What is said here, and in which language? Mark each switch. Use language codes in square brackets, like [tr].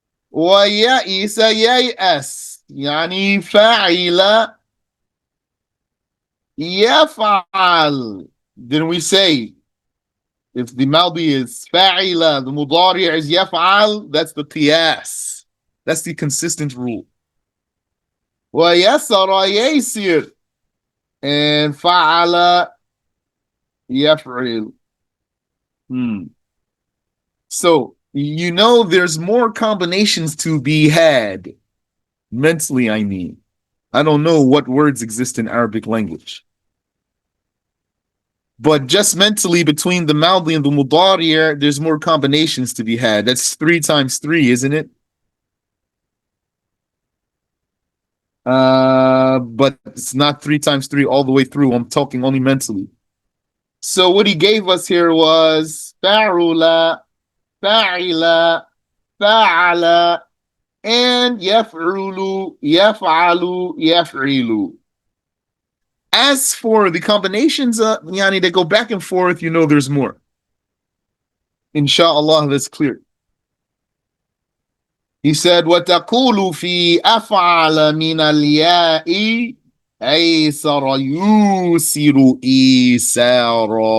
[ar] ويئس ييأس يعني فعل يفعل. [en] Then we say if the Maldi is fa'ila, the Mudari is yaf'al, that's the qiyas. That's the consistent rule. [ar] ويسر ييسر and فعل يفعل. [en] So, you know, there's more combinations to be had. Mentally, I mean. I don't know what words exist in Arabic language. But just mentally, between the Maldi and the Mudari, there's more combinations to be had. That's 3 times 3, isn't it? But it's not 3 times 3 all the way through. I'm talking only mentally. So what he gave us here was fa'ula, fa'ila, fa'ala, and yaf'ulu, yaf'alu, yaf'ilu. As for the combinations, yani, they go back and forth, you know there's more. Inshallah, that's clear. He said, [ar] وَتَقُولُ فِي أَفْعَلَ مِنَ الْيَاءِ أَيْسَرَ يُوسِرُ إِيسَارًا.